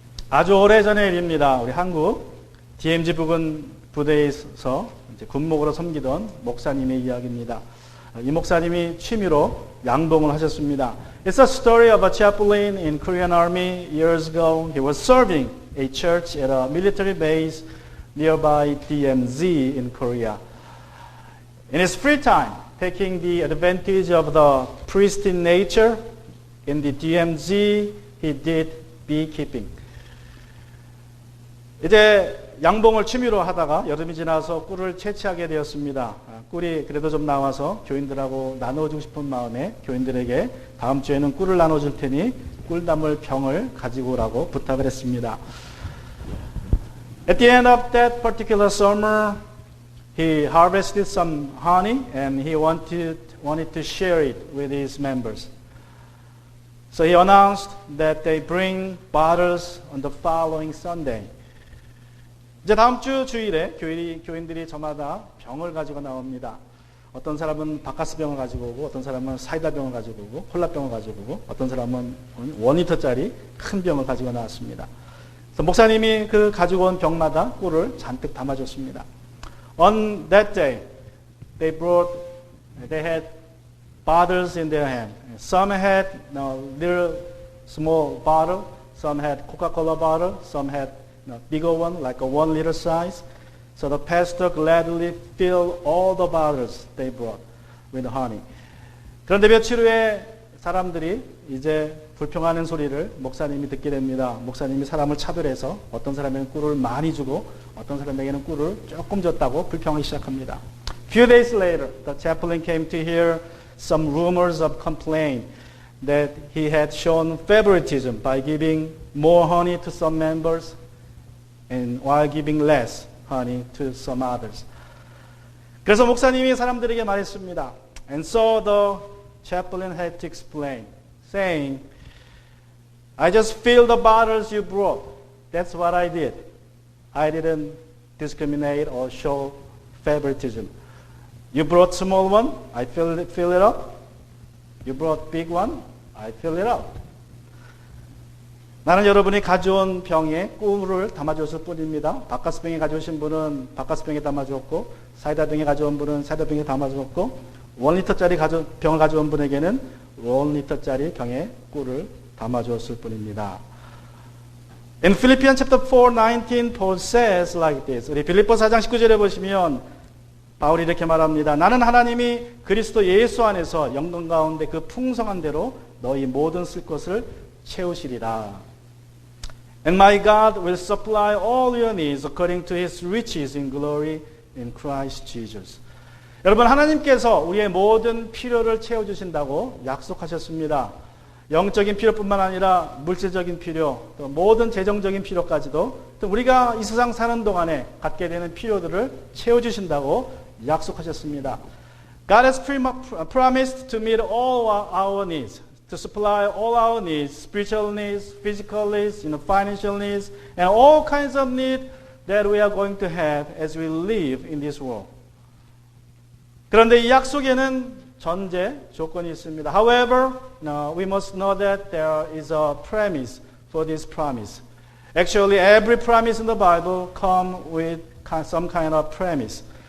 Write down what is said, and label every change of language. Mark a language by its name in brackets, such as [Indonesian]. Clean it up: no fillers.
[Korean] 아주 오래전의 일입니다. 우리 한국 DMZ 부근 부대에서 이제 군목으로 섬기던 목사님의 이야기입니다. 이 목사님이 취미로 양봉을 하셨습니다. [English] It's a story of a chaplain in Korean Army years ago. He was serving a church at a military base nearby DMZ in Korea. In his free time, taking the advantage of the pristine nature in the DMZ, he did beekeeping. [Korean] 이제 양봉을 취미로 하다가 여름이 지나서 꿀을 채취하게 되었습니다. 꿀이 그래도 좀 나와서 교인들하고 나눠주고 싶은 마음에 교인들에게 다음 주에는 꿀을 나눠줄 테니 꿀 담을 병을 가지고 오라고 부탁을 했습니다. [English] At the end of that particular summer, he harvested some honey and he wanted to share it with his members. So he announced that they bring bottles on the following Sunday. [Korean] 이제 다음 주 주일에 교인들이 저마다 병을 가지고 나옵니다. 어떤 사람은 바카스 병을 가지고 오고, 어떤 사람은 사이다 병을 가지고 오고, 콜라 병을 가지고 오고, 어떤 사람은 1리터짜리 큰 병을 가지고 나왔습니다. 그래서 목사님이 그 가지고 온 병마다 꿀을 잔뜩 담아줬습니다. [English] On that day, they had bottles in their hand. Some had little small bottle, some had Coca-Cola bottle, some had bigger one, like a 1 liter size. So the pastor gladly filled all the bottles they brought with honey. [Korean] 그런데 며칠 후에 사람들이 이제 불평하는 소리를 목사님이 듣게 됩니다. 목사님이 사람을 차별해서 어떤 사람에게는 꿀을 많이 주고 어떤 사람에게는 꿀을 조금 줬다고 불평하기 시작합니다. [English] Few days later, the chaplain came to hear some rumors of complaint that he had shown favoritism by giving more honey to some members and while giving less honey to some others. [Korean] 그래서 목사님이 사람들에게 말했습니다. [English] And so the chaplain had to explain, saying, I just filled the bottles you brought. That's what I did. I didn't discriminate or show favoritism. You brought small one, I fill it up. You brought big one, I fill it up. [Korean] 나는 여러분이 가져온 병에 꿀을 담아줬을 뿐입니다. 바카스 병에 가져오신 분은 바카스 병에 담아주었고, 사이다 병에 가져온 분은 사이다 병에 담아주었고, 1리터짜리 병을 가져온 분에게는 1리터짜리 병에 꿀을 담아주었을 뿐입니다. [English] In Philippians chapter 4:19, Paul says like this. [Korean] 우리 빌립보 4장 19절에 보시면 바울이 이렇게 말합니다. 나는 하나님이 그리스도 예수 안에서 영광 가운데 그 풍성한 대로 너희 모든 쓸 것을 채우시리라. [English] And my God will supply all your needs according to His riches in glory in Christ Jesus. [Korean] 여러분, 하나님께서 우리의 모든 필요를 채워주신다고 약속하셨습니다. 영적인 필요뿐만 아니라 물질적인 필요, 또 모든 재정적인 필요까지도 또 우리가 이 세상 사는 동안에 갖게 되는 필요들을 채워주신다고 약속하셨습니다. [English] God has promised to meet all our needs. To supply all our needs, spiritual needs, physical needs, financial needs, and all kinds of needs that we are going to have as we live in this world. [Korean] 그런데 이 약속에는 전제 조건이 있습니다. [English] However, we must know that there is a premise for this promise. Actually, every promise in the Bible comes with some kind of premise.